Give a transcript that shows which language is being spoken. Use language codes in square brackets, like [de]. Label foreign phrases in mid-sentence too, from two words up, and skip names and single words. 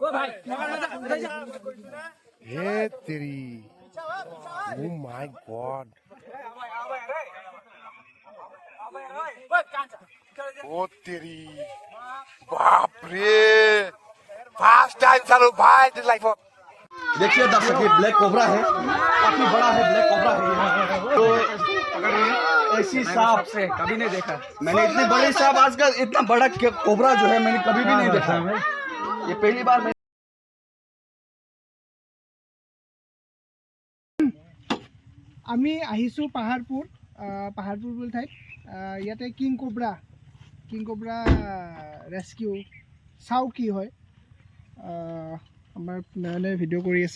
[hi] हे तेरी ओ [en] my god [hi] ओ तेरी बाप रे [en] first time [hi] चलो भाई [en] this life [hi] देखिए दर्शक ये [en] black cobra [hi] है, काफी बड़ा है [en] black cobra [hi] है। तो ऐसी सांप से कभी नहीं देखा मैंने, इतनी बड़ी सांप आजकल, इतना बड़ा कोबरा जो है मैंने कभी भी नहीं देखा। ये पहली बार [as] আমি আহিছোঁ পাহাৰপুৰ বুলি ঠাইত। ইয়াতে [en] king cobra rescue [as] চাওঁ কি হয়। আমাৰ নয়নে ভিডিঅ' কৰি আছে।